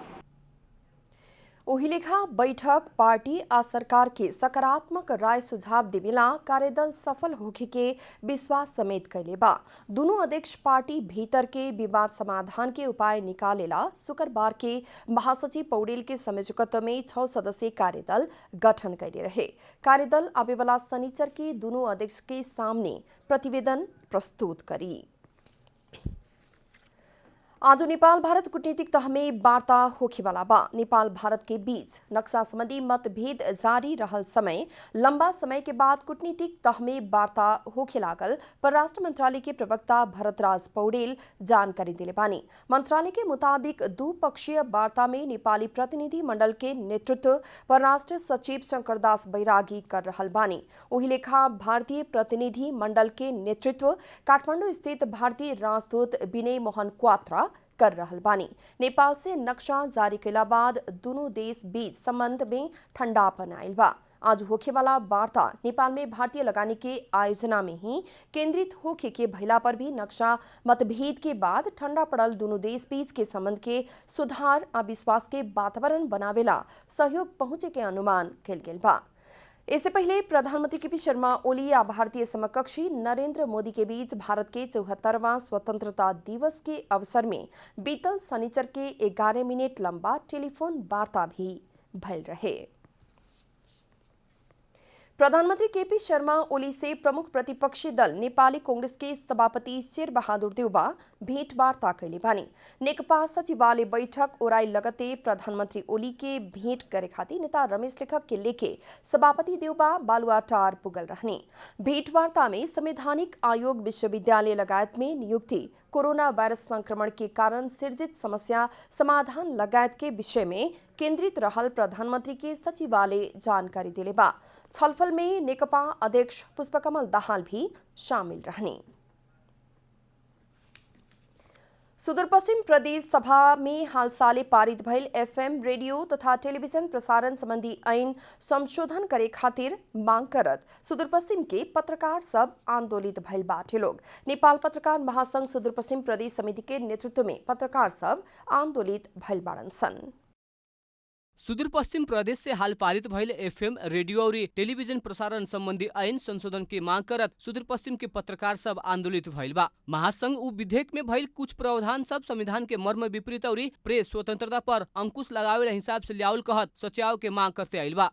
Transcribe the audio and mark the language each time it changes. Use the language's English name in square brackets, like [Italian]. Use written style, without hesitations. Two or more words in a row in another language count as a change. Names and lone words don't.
[Bhojpuri] ओही लेखा बैठक पार्टी आ सरकार के सकारात्मक राय सुझाव देवेला कार्यदल सफल होखे के विश्वास समेत कैले बा। दोनों अध्यक्ष पार्टी भीतर के विवाद समाधान के उपाय निकालेला शुक्रवार के महासचिव पौडेल के संयोजकत्व में 6 सदस्यीय कार्यदल गठन कैले रहे। कार्यदल आवे वाला शनिचर के दोनों अध्यक्ष के सामने प्रतिवेदन प्रस्तुत करी। आज नेपाल भारत कूटनीतिक तह में वार्ता होखेवाला बा। नेपाल भारत के बीच नक्शा संबंधी मतभेद जारी रहल समय लंबा समय के बाद कूटनीतिक तह में वार्ता होखे लागल परराष्ट्र मंत्रालय के प्रवक्ता भरतराज पौडेल जानकारी दिले बानी। मंत्रालय के मुताबिक द्विपक्षीय वार्ता में नेपाली प्रतिनिधि मंडल के नेतृत्व परराष्ट्र सचिव शंकरदास बैरागी कर रहल बानी। ओही लेखा भारतीय प्रतिनिधि मंडल के नेतृत्व काठमाडौँ स्थित भारतीय राजदूत विनय मोहन क्वात्रा कर रहल बानी। नेपाल से नक्शा जारी कैला बाद दोनों देश बीच संबंध में ठंडापन आयल बा। आज होखेवाला वार्ता नेपाल में भारतीय लगानी के आयोजना में ही केंद्रित होखे के भइला पर भी नक्शा मतभेद के बाद ठंडा पड़ल दोनों देश बीच के संबंध के सुधार आ विश्वास के वातावरण बनावेला सहयोग पहुंचे के अनुमान कैल गेल बा। इससे पहले प्रधानमंत्री केपी शर्मा ओली या भारतीय समकक्षी नरेंद्र मोदी के बीच भारत के 74वां स्वतंत्रता दिवस के अवसर में बीतल शनिचर के 11 मिनट लंबा टेलीफोन वार्ता भी भइल रहे। प्रधानमंत्री केपी शर्मा ओली से प्रमुख प्रतिपक्षी दल नेपाली कांग्रेस के सभापति शेरबहादुर देउबा भेंटवार्ता कैले बानी। नेकपा सचिवालय बैठक ओराई लगते प्रधानमंत्री ओली के भेंट करे खातिर नेता रमेश लेखक के लेखे सभापति देउबा बालुवाटार पुगल रहने। भेंटवार्ता में संवैधानिक आयोग विश्वविद्यालय लगायत में नियुक्ति, कोरोना वायरस संक्रमण के कारण सृजित समस्या समाधान लगायत के विषय में केंद्रित रहल प्रधानमंत्री के सचिवालय जानकारी दिले बा। छलफल में नेकपा अध्यक्ष पुष्पकमल दाहाल भी शामिल रहने। सुदूरपश्चिम प्रदेश सभा में हालसाले पारित भइल एफएम रेडियो तथा टेलीविजन प्रसारण संबंधी ऐन संशोधन करे खातिर मांग करत सुदूरपश्चिम के पत्रकार सब आंदोलित भइल बाटे लोग। नेपाल पत्रकार महासंघ सुदूरपश्चिम प्रदेश समिति के नेतृत्व में पत्रकार सब आंदोलित भइल बाड़न सन। सुदूरपश्चिम प्रदेश से हाल पारित भइल एफएम रेडियो और टेलीविजन प्रसारण संबंधी ऐन संशोधन की मांग करत सुदूरपश्चिम के पत्रकार सब आंदोलित भइल बा। महासंघ उ विधेयक में भइल कुछ प्रावधान सब संविधान के मर्म विपरीत और प्रेस स्वतंत्रता पर अंकुश लगावे हिसाब से लियाउल कहत सच्याव के मांग करते आइल बा।